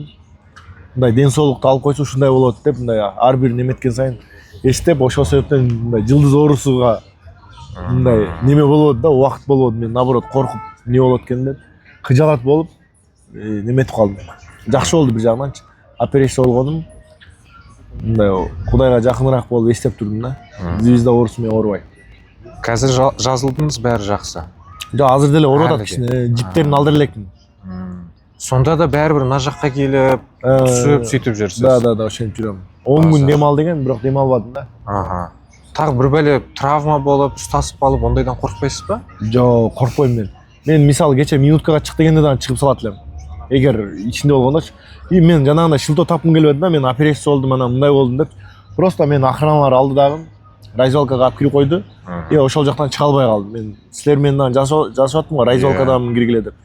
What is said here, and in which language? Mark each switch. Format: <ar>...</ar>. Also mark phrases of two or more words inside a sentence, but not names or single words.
<ky>Мындай ден соолукту алып койсо ушундай болот деп, мындай ар бир неметкен сайын эстеп, ошол себептен мындай жылдыз оорусуга мындай неме болот да, убакыт болот. Мен наоборот коркуп не болот экен деп, кыжалат болуп неметип калдым. Жакшы болду бир жагынан. Операция болгонум мындай Кудайга жакыныраак болуп эстеп турдум да. Звезда оорусу менен оорубай.</ky> <kk>Казір жазылдыңыз, бәрі жақсы.</kk> <ky>Жо, азыр деле ооруп атат кичине, жиптерин алдыра элекмин.</ky> <kk>Сонда да бәрібір мына жаққа келіп, түсіп, сөйтіп жүрсіз.</kk> <ky>Да, ошентип жүрөм. 10 күн дем ал деген, бирок дем албадым да.</ky> <kk>Тағы бір бәле травма болып, ұстасып қалып, ондайдан қорқпайсыз ба?</kk> <ky>Жо, коркпойм мен. Мен мисалы кече минуткага чык дегенде дагы чыгып салат элем. Эгер ичинде болгондочу. И мен жанагындай шылтоо тапкым келбеди да, мен операция болдум, анан мындай болдум деп. Просто мен охраналар алды дагы. Райзолкага алып кирип койду. И ошол жактан чыга албай калдым. Мен силер менен дагы жазышып аттым го, райзолкадамын киргиле деп.</ky>